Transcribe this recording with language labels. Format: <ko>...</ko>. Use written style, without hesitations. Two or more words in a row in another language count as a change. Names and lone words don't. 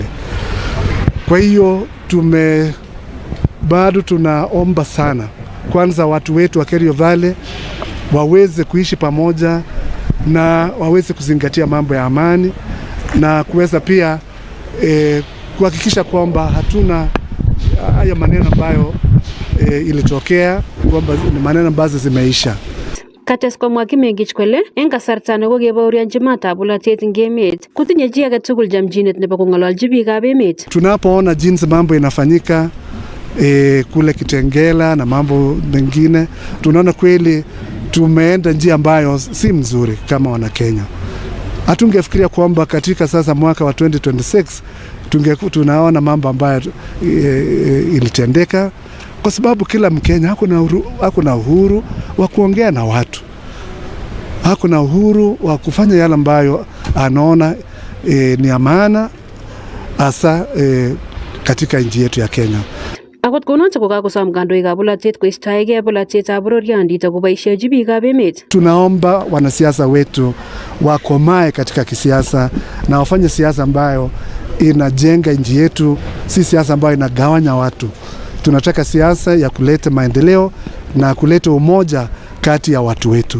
<sw>Kwa hiyo bado tunaomba sana kwanza watu wetu wa Kerio Valley waweze kuishi pamoja na waweze kuzingatia mambo ya amani na kuweza pia kuhakikisha kwamba hatuna haya maneno ambayo ilitokea, kwamba ni maneno ambazo zimeisha.</sw> <kln>Kates komwa Kimengich kole eng kasarta nekokebaurianji matab bolotet eng emet kotinye chi age tugul jamjinet nebo kong'ololji biikab emet.</kln> <sw>Tunapoona jinsi mambo inafanyika kule Kitengela na mambo mengine, tunaona kweli tumeenda njia ambayo si mzuri kama wana Kenya. Hatungefikiria kwamba katika sasa mwaka wa 2026 tunaona mambo ambayo ilitendeka, kwa sababu kila Mkenya hakuna uhuru wa kuongea na watu. Hakuna uhuru wa kufanya yale ambayo anaona ni amana hasa katika nchi yetu ya Kenya.</sw> <kln>Akot konoto kokakosom kandoikab bolotet koistoegei bolotetab bororiondit akoboisiechi biikab emet.</kln> <sw>Tunaomba wanasiasa wetu wakomae katika kisiasa na wafanye siasa ambayo inajenga nchi yetu, si siasa ambayo inagawanya watu. Tunataka siasa ya kuleta maendeleo na kuleta umoja kati ya watu wetu.</sw>